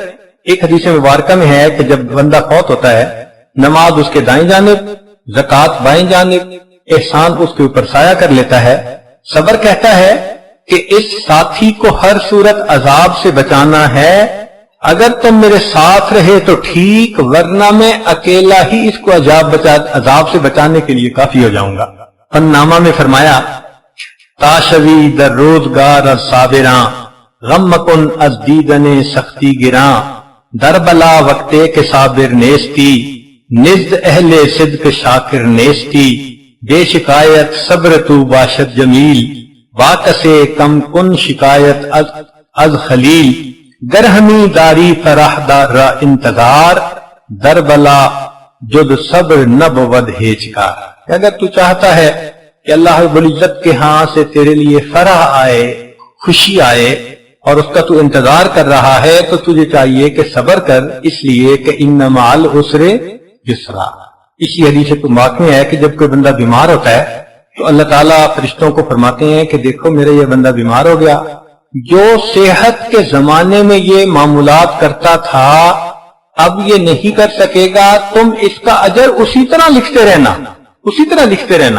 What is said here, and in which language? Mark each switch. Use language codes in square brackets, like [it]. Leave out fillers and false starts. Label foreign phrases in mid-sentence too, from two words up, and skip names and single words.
[ur] ایک حدیث مبارکہ میں ہے کہ جب بندہ فوت ہوتا ہے، نماز اس کے دائیں جانب، زکوٰۃ بائیں جانب، احسان اس کے اوپر سایہ کر لیتا ہے۔ صبر کہتا ہے کہ اس ساتھی کو ہر صورت عذاب سے بچانا ہے، اگر تم میرے ساتھ رہے تو ٹھیک، ورنہ میں اکیلا ہی اس کو عذاب سے بچانے کے لیے کافی ہو جاؤں گا۔ فن نامہ میں فرمایا [fa] تاشوی در روزگار از صابراں، غم مکن از دیدن سختی گراں، در بلا وقتے کے صابر نیستی، نزد اہل صدق شاکر نیستی، بے شکایت صبر تو باشد جمیل، باکسے کم کن شکایت از خلیل، گر ہمی داری فرح دار را انتظار، در بلا جد صبر نب ود ہیچکار۔ [ur] اگر تو چاہتا ہے کہ اللہ رب العزت کے ہاں سے تیرے لیے فرح آئے، خوشی آئے، اور اس کا تو انتظار کر رہا ہے، تو تجھے چاہیے کہ صبر کر، اس لیے کہ [ar] ان مع العسر یسرا۔ [ur] اسی حدیث کو پاک میں ہے کہ جب کوئی بندہ بیمار ہوتا ہے تو اللہ تعالیٰ فرشتوں کو فرماتے ہیں کہ دیکھو میرا یہ بندہ بیمار ہو گیا، جو صحت کے زمانے میں یہ معمولات کرتا تھا اب یہ نہیں کر سکے گا، تم اس کا اجر اسی طرح لکھتے رہنا، اسی طرح لکھتے رہنا۔